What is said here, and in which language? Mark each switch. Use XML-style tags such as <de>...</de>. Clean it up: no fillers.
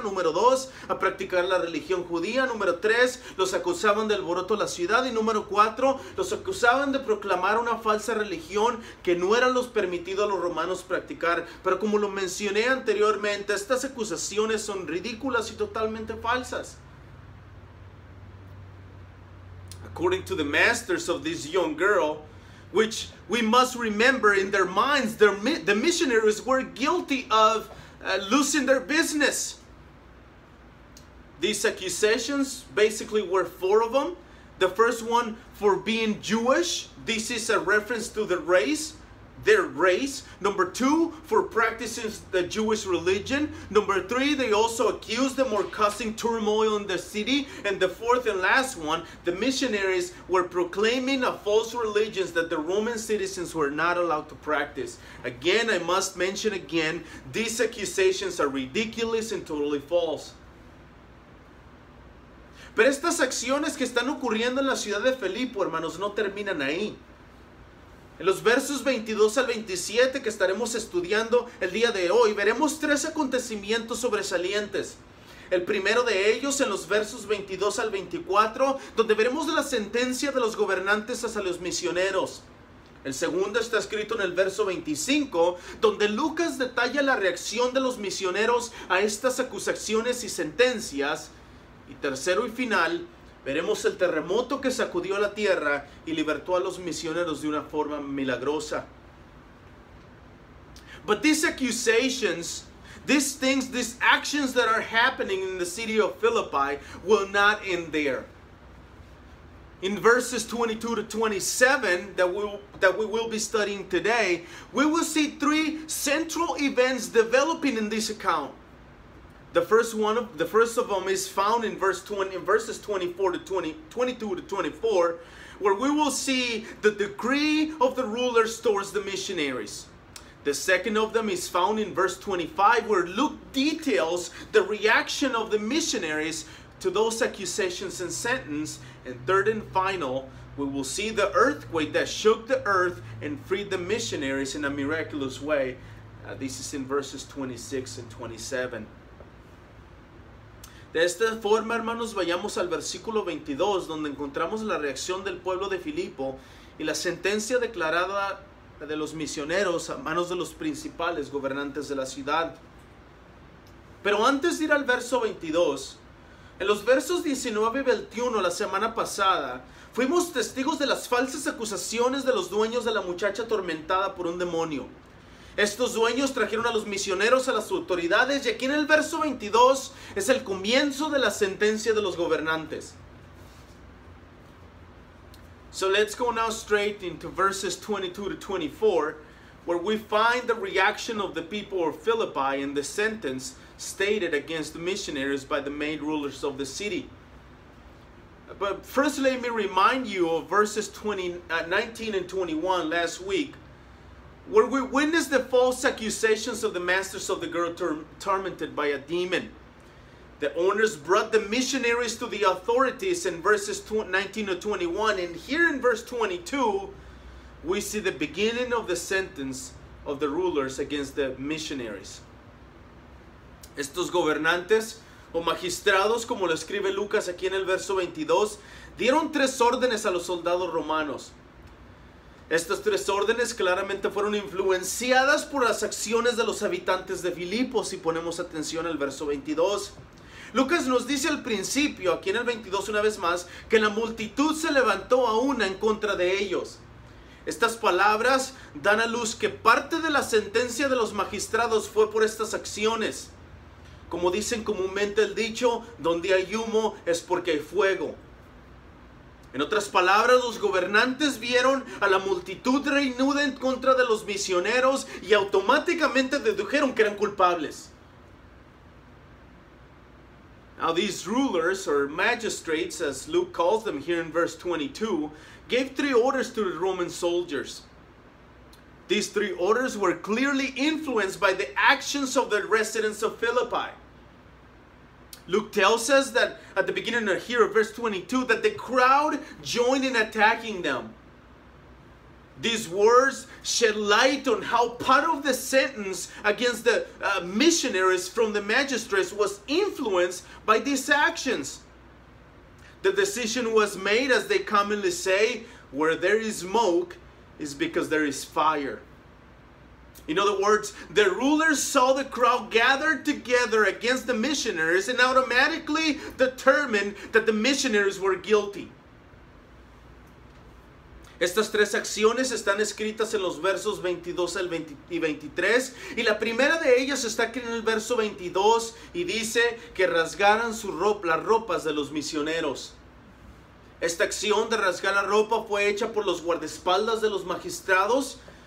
<es>Número 2, a practicar la religión judía. Número 3, los acusaban de alboroto a la ciudad. Y número 4, los acusaban de proclamar una falsa religión que no era los permitido a los romanos practicar. Pero como lo mencioné anteriormente, estas acusaciones son ridículas y totalmente falsas.</es> <en>According to the masters of this young girl, which we must remember in their minds, the missionaries were guilty of losing their business. These accusations basically were 4 of them. The first one, for being Jewish. This is a reference to the race, their race. Number 2, for practicing the Jewish religion. Number 3, they also accused them of causing turmoil in the city. And the 4th and last one, the missionaries were proclaiming a false religion that the Roman citizens were not allowed to practice. Again, I must mention again, these accusations are ridiculous and totally false.</en> <es>Pero estas acciones que están ocurriendo en la ciudad de Filipo, hermanos, no terminan ahí. En los versos 22 al 27 que estaremos estudiando el día de hoy, veremos 3 acontecimientos sobresalientes. El primero de ellos en los versos 22 al 24, donde veremos la sentencia de los gobernantes hacia los misioneros. El segundo está escrito en el verso 25, donde Lucas detalla la reacción de los misioneros a estas acusaciones y sentencias. Y tercero y final, veremos el terremoto que sacudió la tierra y libertó a los misioneros de una forma milagrosa.</es> <en>But these accusations, these things, these actions that are happening in the city of Philippi will not end there. In verses 22 to 27 that we will be studying today, we will see 3 central events developing in this account. The first of them is found in verses 22 to 24, where we will see the decree of the rulers towards the missionaries. The second of them is found in verse 25, where Luke details the reaction of the missionaries to those accusations and sentence. And third and final, we will see the earthquake that shook the earth and freed the missionaries in a miraculous way. This is in verses 26 and 27.</en> <es>De esta forma, hermanos, vayamos al versículo 22, donde encontramos la reacción del pueblo de Filipo y la sentencia declarada de los misioneros a manos de los principales gobernantes de la ciudad. Pero antes de ir al verso 22, en los versos 19 y 21 la semana pasada, fuimos testigos de las falsas acusaciones de los dueños de la muchacha atormentada por un demonio. Estos dueños trajeron a los misioneros a las autoridades, y aquí en el verso 22 es el comienzo de la sentencia de los gobernantes.</es> <en>So let's go now straight into verses 22 to 24, where we find the reaction of the people of Philippi and the sentence stated against the missionaries by the main rulers of the city. But first let me remind you of verses 19 and 21 last week, where we witnessed the false accusations of the masters of the girl tormented by a demon. The owners brought the missionaries to the authorities in verses 19 to 21. And here in verse 22, we see the beginning of the sentence of the rulers against the missionaries.</en> <es>Estos gobernantes o magistrados, como lo escribe Lucas aquí en el verso 22, dieron 3 órdenes a los soldados romanos. Estas 3 órdenes claramente fueron influenciadas por las acciones de los habitantes de Filipos, si ponemos atención al verso 22. Lucas nos dice al principio, aquí en el 22 una vez más, que la multitud se levantó a una en contra de ellos. Estas palabras dan a luz que parte de la sentencia de los magistrados fue por estas acciones. Como dicen comúnmente el dicho, donde hay humo es porque hay fuego. En otras palabras, los gobernantes vieron a la multitud reunida en contra de los misioneros y automáticamente dedujeron que eran culpables.</es> <en>Now these rulers, or magistrates, as Luke calls them here in verse 22, gave 3 orders to the Roman soldiers. These 3 orders were clearly influenced by the actions of the residents of Philippi. Luke tells us that at the beginning of here of verse 22 that the crowd joined in attacking them. These words shed light on how part of the sentence against the missionaries from the magistrates was influenced by these actions. The decision was made, as they commonly say, where there is smoke is because there is fire. In other words, the rulers saw the crowd gathered together against the missionaries and automatically determined that the missionaries were guilty.</en> <es>Estas 3 acciones están escritas en los versos 22 y 23. Y la primera de ellas está aquí en el verso 22 y dice que rasgaran las ropas de los misioneros. Esta acción de rasgar la ropa fue hecha por los guardaespaldas de los magistrados.</es>